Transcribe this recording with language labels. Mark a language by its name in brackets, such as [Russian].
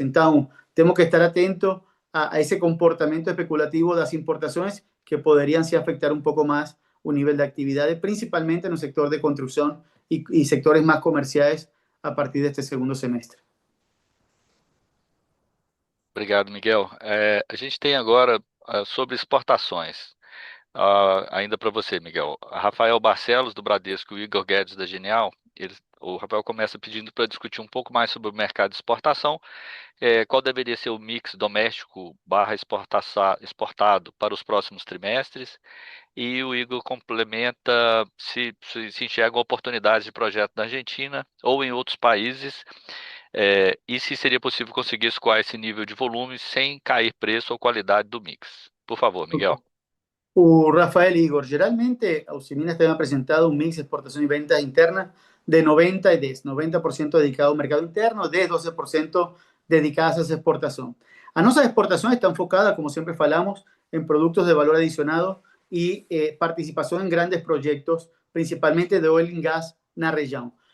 [Spanish] Entonces, tenemos que estar atentos a ese comportamiento especulativo de las importaciones que podrían sí afectar un poco más un nivel de actividades, principalmente en el sector de construcción y sectores más comerciales a partir de este segundo semestre. [Portuguese] Obrigado, Miguel. A gente tem agora sobre exportações. Ainda para você, Miguel. Rafael Barcelos, do Bradesco, e Igor Guedes, da Genial. O Rafael começa pedindo para discutir um pouco mais sobre o mercado de exportação. Qual deveria ser o mix doméstico / exportado para os próximos trimestres? E o Igor complementa se enxergam oportunidades de projeto na Argentina ou em outros países, e se seria possível conseguir escoar esse nível de volume sem cair preço ou qualidade do mix. Por favor, Miguel. [Spanish] Rafael Igor, geralmente Usiminas te ha presentado un mix de exportación y ventas internas de 90 y 10, 90% dedicado al mercado interno, 10, 12% dedicadas a esa exportación. A nuestra exportación está enfocada, como siempre falamos, en productos de valor adicionado y participación en grandes proyectos, principalmente de oil and gas en la región.